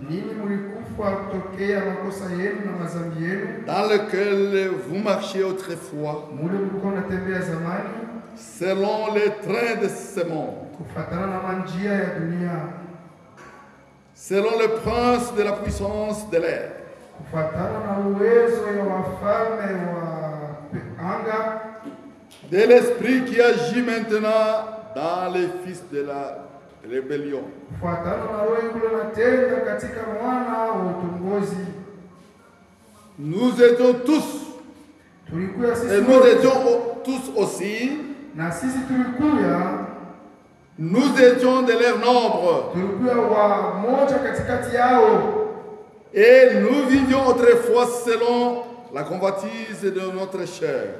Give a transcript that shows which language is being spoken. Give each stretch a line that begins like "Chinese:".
Swahili: ninyi mlikufa kutokea makosa yenu na madhambi yenu,
French: dans lequel vous marchiez autrefois,
Swahili: mule mlikuwa mnatembea zamani
French: selon les trains de ce monde,
Swahili: kufuatana na manjia ya dunia,
French: selon le prince de la puissance de l'air,
Swahili: kufuatana na uwezo ya wafalme wa anga,
French: de l'esprit qui agit maintenant dans les fils de la rébellion.
Swahili: kufuatana na roho yule natenda katika mwana wa utongozi.
French: Nous étions tous,
Swahili: Tulikuwa sisi
French: et nous étions tous aussi,
Swahili: na sisi tulikuwa
French: nous étions de leur nombre,
Swahili: wa moja katikati yao,
French: et nous vivions autrefois selon la convoitise de notre chair,